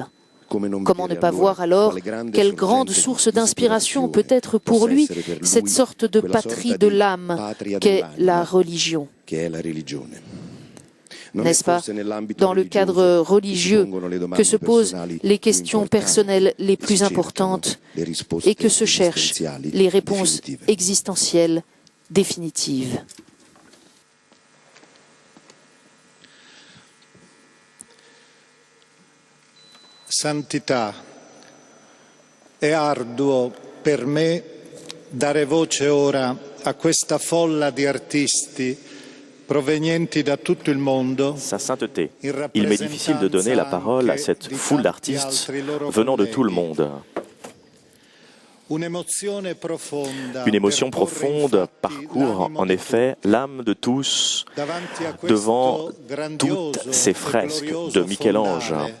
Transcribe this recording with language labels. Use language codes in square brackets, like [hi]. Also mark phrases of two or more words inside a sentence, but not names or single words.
[fr] Comment ne pas voir alors quelle grande source d'inspiration peut être pour lui cette sorte de patrie de l'âme qu'est la religion? N'est-ce pas dans le cadre religieux que se posent les questions personnelles les plus importantes et que se cherchent les réponses existentielles définitives? [it] Santità, è arduo per me dare voce ora a questa folla di artisti provenienti da tutto il mondo. [fr] Sa sainteté, il m'est difficile de donner la parole à cette foule d'artistes venant de tout le monde. Une émotion profonde parcourt en effet l'âme de tous devant toutes ces fresques de Michel-Ange.